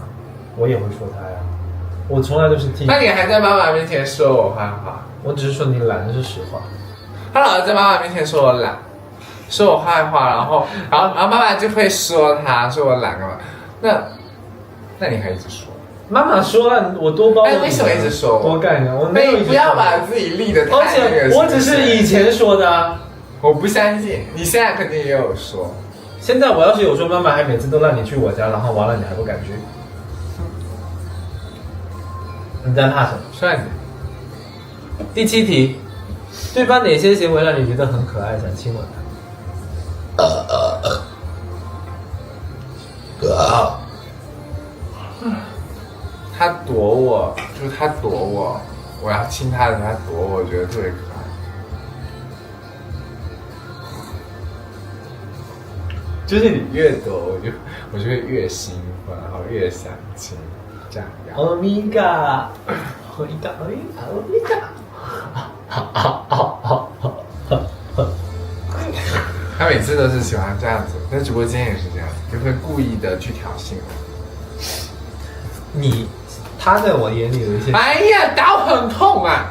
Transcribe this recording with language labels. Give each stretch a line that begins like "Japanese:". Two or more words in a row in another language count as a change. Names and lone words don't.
Chinese: 我也會說他呀，我從來都是聽。那你還在媽媽面前說我壞話？我只是說你懶，這是實話。他老是在媽媽面前說我懶。說我壞話，然後媽媽就會說他，說我懶幹嘛？那你還一直說？媽媽說了，我多包。哎，為什麼一直說我？多幹一點，我没有一直不要把自己立得太而且我只是以前說的，我不相信，你現在肯定也有说。現在我要是有说，媽媽還每次都讓你去我家，然後完了你還不敢去，你在怕什么？算你。第7題，對方哪些行為讓你覺得很可愛，想親吻他？他躲我，就是他躲我，我要親他的時候，他躲我，我覺得特別可愛。就是你越躲，我就會越興奮，然後越想親，這樣。歐米伽，歐米伽，歐米伽，歐米伽。他每次都是喜歡這樣子，在直播間也是這樣，就會故意的去挑釁我。他在我眼裡有一些，哎呀，刀很痛啊！